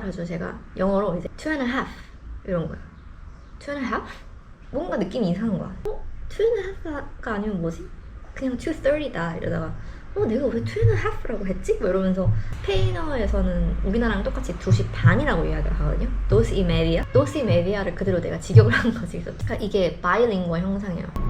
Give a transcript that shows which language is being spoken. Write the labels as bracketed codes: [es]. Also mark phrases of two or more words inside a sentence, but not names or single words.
[ko] 그래서 제가 영어로 이제 2.5 이런 거야. 2.5? 뭔가 느낌이 이상한 거야. 2.5가 아니면 뭐지? 그냥 2.30다 이러다가 내가 왜 2.5라고 했지? 뭐 이러면서 스페인어에서는 우리나라랑 똑같이 2시 반이라고 이야기를 하거든요. [es] dos y media. dos y media [ko] 를 그대로 내가 직역을 한 거지. 그래서 그러니까 이게 바이링구얼 형상이에요.